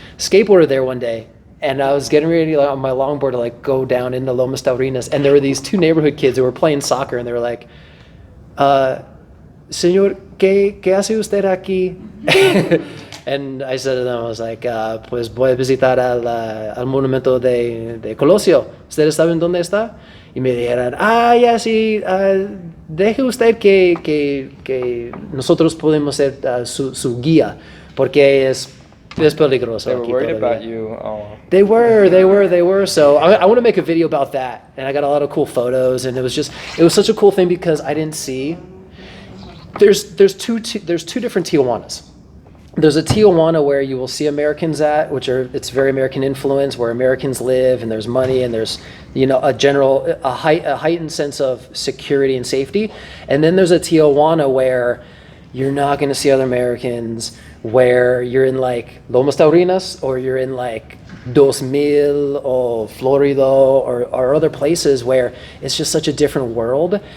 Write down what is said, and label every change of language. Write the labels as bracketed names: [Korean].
[English] Skateboarded there one day. And I was getting ready on my longboard to go down into Lomas Taurinas, and there were these two neighborhood kids who were playing soccer, and they were like, [Spanish] "Señor, ¿qué hace usted aquí?" [English] And I said to them, I was like, [Spanish] "Pues voy a visitar al monumento de Colosio. ¿Ustedes saben dónde está?" Y me dijeron, ya sí, deje usted que nosotros podemos ser su guía, porque es peligroso. [English] They were [Spanish] aquí [English] worried [Spanish] todavía. [English] about you. Oh. They were. So I want to make a video about that, and I got a lot of cool photos, and it was such a cool thing because I didn't see. There's two different Tijuanas. There's a Tijuana where you will see Americans at, it's very American influence, where Americans live, and there's money, and there's a heightened sense of security and safety, and then there's a Tijuana where you're not going to see other Americans, where you're in Lomas Taurinas, or you're in 2000 or Florida or other places where it's just such a different world.